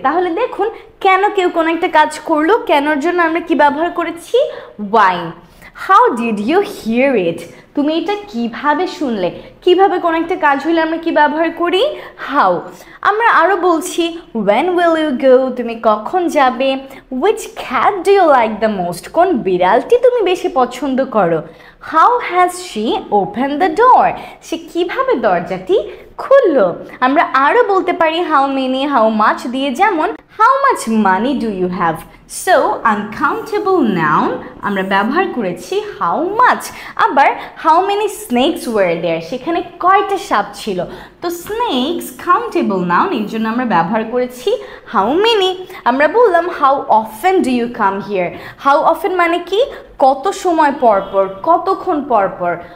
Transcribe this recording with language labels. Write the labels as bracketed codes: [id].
[bn] তাহলে দেখুন কেন কেউ কোনো একটা কাজ করলো, কেনর জন্য আমরা কি ব্যবহার করেছি why। [en] how did you hear it, [bn] তুমি এটা কিভাবে শুনলে, কিভাবে কোনো একটা কাজ হলে আমরা কি ব্যবহার করি how। আমরা আরো বলছি [en] when will you go, [bn] তুমি কখন যাবে। [en] which cat do you like the most, [bn] কোন বিড়ালটি তুমি বেশি পছন্দ করো। [en] how has she opened the door, [bn] সে কিভাবে দরজাটি খুললো। আমরা আরো বলতে পারি how many, how much দিয়ে, যেমন [en] how much money do you have। [bn] So uncountable noun আমরা ব্যবহার করেছি how much। আবার [en] how many snakes were there, [bn] সেখানে কয়টা সাপ ছিল। তো snakes কাউন্টেবল নাউন, এর জন্য আমরা ব্যবহার করেছি how many। আমরা বললাম [en] how often do you come here, [bn] how often মানে কি কত সময় পর পর, কতক্ষণ পর পর।